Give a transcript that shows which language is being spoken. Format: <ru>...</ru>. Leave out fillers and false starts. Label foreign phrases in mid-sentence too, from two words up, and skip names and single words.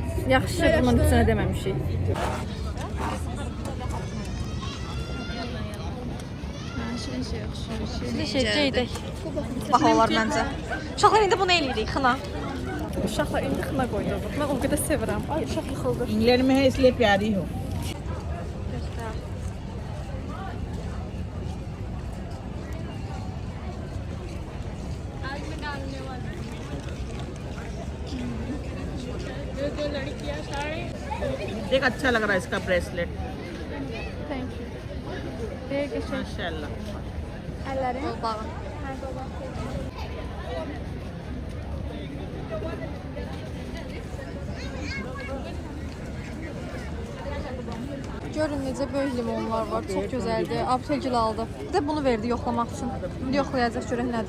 <az>Yaxşı, bunun üstünə deməmişik. Şey edək. Baxalar məncə. Uşaqlar indi bunu eləyirik, xına. Uşaqlar indi xına qoyuruq. Mən o qədər sevirəm. Ay, uşaq yıxıldı.</az> <hi>इंग्लैंड में है इसलिए प्यारी हो. देख अच्छा लग रहा है इसका ब्रेसलेट. माशाल्लाह.</hi> <az>Görün necə böyük limonlar var. Çox gözəldir. Abselgil aldı. Bir də bunu verdi yoxlamaq üçün. İndi yoxlayacaq görək nədir.</az>